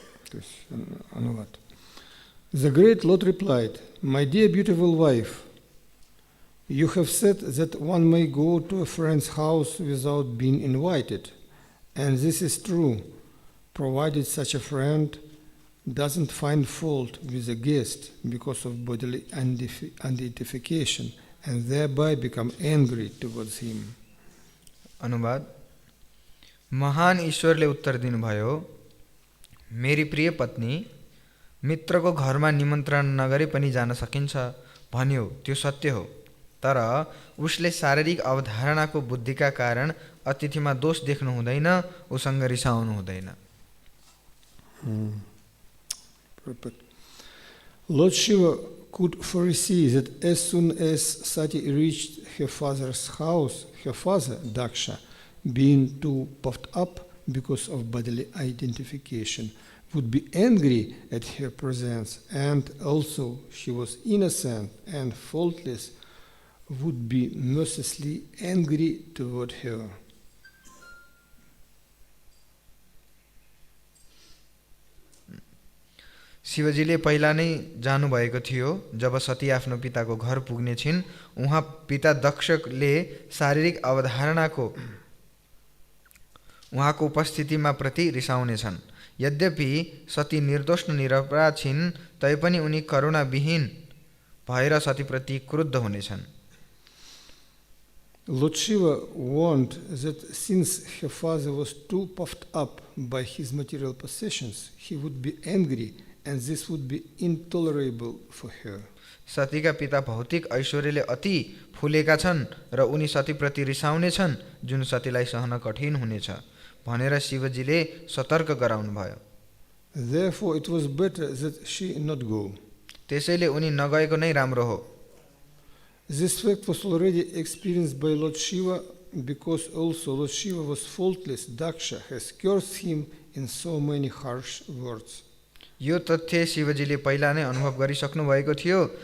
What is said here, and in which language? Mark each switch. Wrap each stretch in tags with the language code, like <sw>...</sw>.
<ru>To есть анувад.</ru> <en>The great Lord replied, "My dear beautiful wife, you have said that one may go to a friend's house without being invited, and this is true, provided such a friend doesn't find fault with a guest because of bodily identification and thereby become angry towards him."</en> <ne>अनुवाद. महान ईश्वरले उत्तर दिनुभयो, मेरी प्रिय पत्नी, मित्रको घरमा निमन्त्रण नगरी पनि जान सकिन्छ भन्यो त्यो सत्य हो, तर उसले शारीरिक अवधारणाको बुद्धिका कारण अतिथिमा दोष देख्नु हुँदैन, उसँग रिसाउनु हुँदैन.</ne> <en>Lord Shiva could foresee that as soon as Satī reached her father's house, her father, Daksha, being too puffed up because of bodily identification, would be angry at her presence, and also she was innocent and faultless, would be mercilessly angry toward her.</en> <ne>शिवजीले पहिला नै जानुभएको थियो. जब सती आफ्नो पिताको घर पुग्ने छिन्, उहाँ पिता दक्षले शारीरिक अवधारणाको उहाँको उपस्थितिमा प्रति रिसाउनेछन्. यद्यपि सती निर्दोष र निरपराध छिन्, तैपनि उनी करुणाविहीन भएर सतीप्रति क्रुद्ध हुनेछन्.</ne> <en>Lord Shiva warned that since her father was too puffed up by his material possessions, he would be angry, and this would be intolerable for her.</en> <ne>सतीका पिता भौतिक ऐश्वर्यले अति फुलेका छन् र उनी सतीप्रति रिसाउने छन्, जुन सतीलाई सहन कठिन हुनेछ भनेर शिवजीले सतर्क गराउनु भयो.</ne> <en>Therefore it was better that she not go.</en> <ne>त्यसैले उनी नगएको नै राम्रो हो.</ne> <en>This fact was already experienced by Lord Shiva, because also Lord Shiva was faultless. Daksha has cursed him in so many harsh words.</en> <ne>यो तथ्य शिवजीले पहिला नै अनुभव गरिसक्नु भएको थियो.</ne>